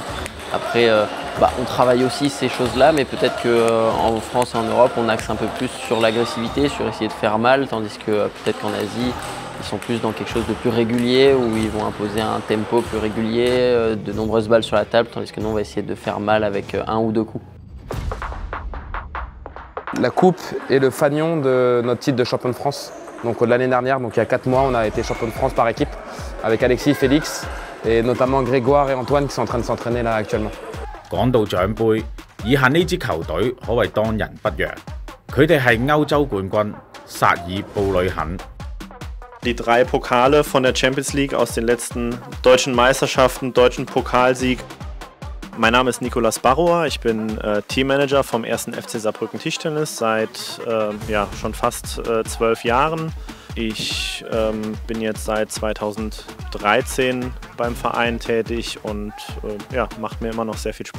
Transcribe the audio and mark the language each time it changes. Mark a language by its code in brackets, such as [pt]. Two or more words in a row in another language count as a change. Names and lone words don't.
[fr] Après, on travaille aussi ces choses-là, mais peut-être qu'en France et en Europe, on axe un peu plus sur l'agressivité, sur essayer de faire mal, tandis que peut-être qu'en Asie, ils sont plus dans quelque chose de plus régulier, où ils vont imposer un tempo plus régulier, de nombreuses balles sur la table, tandis que nous, on va essayer de faire mal avec 1 ou 2 coups. La coupe est le fanion de notre titre de champion de France. Donc l'année dernière, donc il y a 4 mois, on a été champion de France par équipe avec Alexis, Félix et notamment Grégoire et Antoine qui sont en train de s'entraîner là actuellement. [yue] 講到獎杯， 以下呢支球隊可謂當仁不讓，佢哋係歐洲冠軍薩爾布呂肯。 [de] Die 3 Pokale von der Champions League aus den letzten deutschen Meisterschaften, deutschen Pokalsieg. Mein Name ist Nicolas Barroer, ich bin Teammanager vom 1. FC Saarbrücken Tischtennis seit schon fast 12 Jahren. Ich bin jetzt seit 2013 beim Verein tätig und macht mir immer noch sehr viel Spaß.